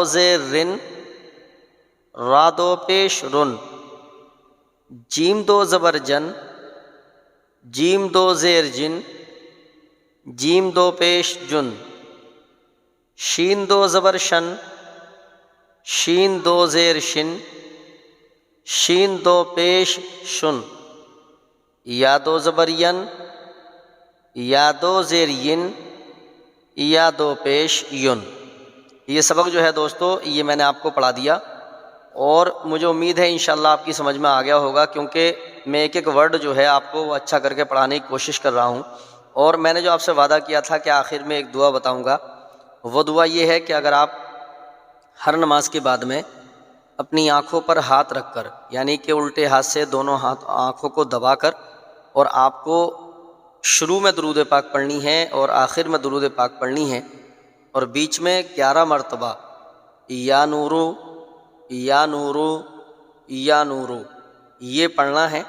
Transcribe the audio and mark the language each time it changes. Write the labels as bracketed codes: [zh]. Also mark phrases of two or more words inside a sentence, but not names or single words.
[ur] زیر رن، را دو پیش رن، جیم دو زبر جن، جیم دو زیر جن، جیم دو پیش جن، شین دو زبر شن، شین دو زیر شن، شین دو پیش شن، یا دو زبر ین، یا دو زیر ین، یا دو پیش یون۔ یہ سبق جو ہے دوستو یہ میں نے آپ کو پڑھا دیا، اور مجھے امید ہے انشاءاللہ آپ کی سمجھ میں آ گیا ہوگا، کیونکہ میں ایک ایک ورڈ جو ہے آپ کو وہ اچھا کر کے پڑھانے کی کوشش کر رہا ہوں۔ اور میں نے جو آپ سے وعدہ کیا تھا کہ آخر میں ایک دعا بتاؤں گا، وہ دعا یہ ہے کہ اگر آپ ہر نماز کے بعد میں اپنی آنکھوں پر ہاتھ رکھ کر، یعنی کہ الٹے ہاتھ سے دونوں آنکھوں کو دبا کر، اور آپ کو شروع میں درود پاک پڑھنی ہے اور آخر میں درود پاک پڑھنی ہے، اور بیچ میں 11 مرتبہ [ar] یا نورو یا نورو یا نورو [ur] یہ پڑھنا ہے۔